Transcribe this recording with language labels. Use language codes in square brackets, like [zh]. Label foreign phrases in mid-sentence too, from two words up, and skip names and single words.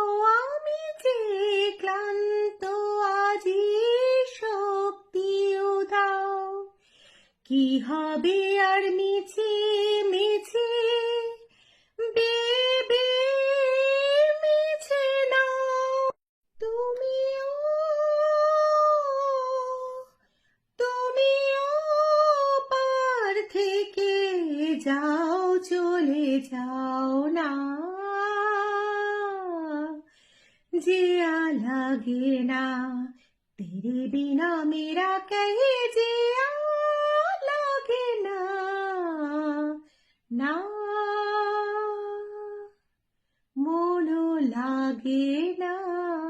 [bn] আমি যে ক্লান্ত আজি শক্তি উধাও, কি হবে আর মিছে মিছে বেবে মিছে নাও। তুমিও তুমিও পার থেকে যাও, চলে যাও না, [hi] जिया लागे ना तेरे बिना मेरा कहीं जिया लागे ना। [bn] ना মনও লাগে না।